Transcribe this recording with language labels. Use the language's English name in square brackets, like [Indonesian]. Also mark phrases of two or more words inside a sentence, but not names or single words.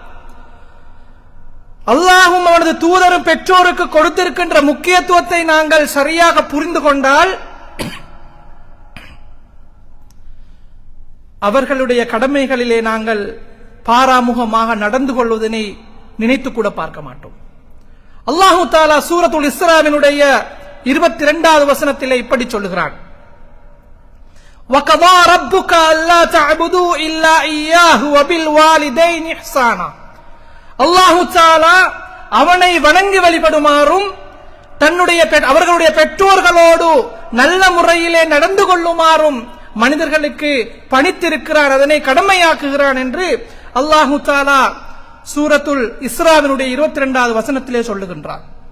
[Tamil] அல்லாஹும் அவனது தூதரும் பெற்றோருக்கு கொடுத்திருக்கின்ற முக்கியத்துவத்தை நாங்கள் சரியாக புரிந்து கொண்டால் அவர்களுடைய கடமைகளிலே நாங்கள் பாராமுகமாக நடந்து கொள்வதனை நினைத்து கூட பார்க்க மாட்டோம். அல்லாஹு தஆலா சூரத்துல் இஸ்ராவினுடைய 22வது வசனத்திலே இப்படி சொல்லுகிறான்: [Arabic] وَقَضَى رَبُّكَ أَلَّا تَعْبُدُوا إِلَّا إِيَّاهُ وَبِالْوَالِدَيْنِ إِحْسَانًا. [Tamil] அல்லாஹு தஆலா அவனை வணங்கி வழிபடுமாறும் அவர்களுடைய பெற்றோர்களோடு நல்ல முறையிலே நடந்து கொள்ளுமாறும் மனிதர்களுக்கு பணித்திருக்கிறான், அதனை கடமையாக்குகிறான் என்று அல்லாஹு தஆலா சூரத்துல் இஸ்ராவினுடைய 22வது வசனத்திலே சொல்லுகின்றான்.